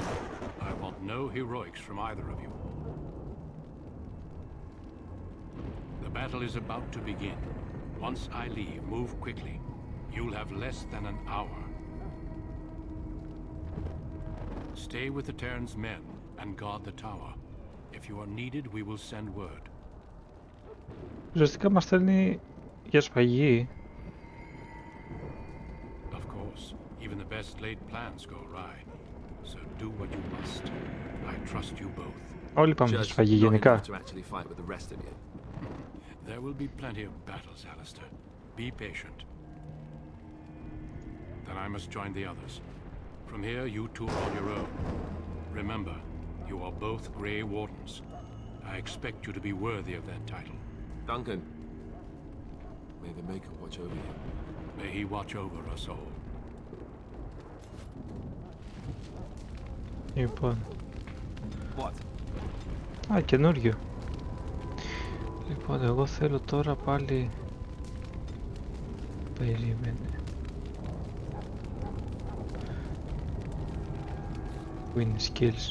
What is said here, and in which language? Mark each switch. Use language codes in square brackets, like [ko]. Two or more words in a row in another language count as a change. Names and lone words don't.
[en] I want no heroics from either of you. The battle is about to begin. Once I leave, move quickly. You'll have less than an hour. Stay with the Terran's men and guard the tower. If you are needed, we will send word. [el] Ουσιαστικά μας στέλνει για σφαγή. [en] Of course, even the best laid plans go awry. So do what you must. I trust you both. [el] Όλοι πάμε για σφαγή γενικά. [en] There will be plenty of battles, Alistair. Be patient. Then I must join the others. From here, you two are on your own. Remember, you are both Grey Wardens. I expect you to be worthy of that title. Duncan, may the Maker watch over you. May he watch over us all. [el] Λοιπόν. [en] What? [el] Α, καινούριο. Λοιπόν, εγώ θέλω τώρα πάλι... Περίμενε. Που είναι skills.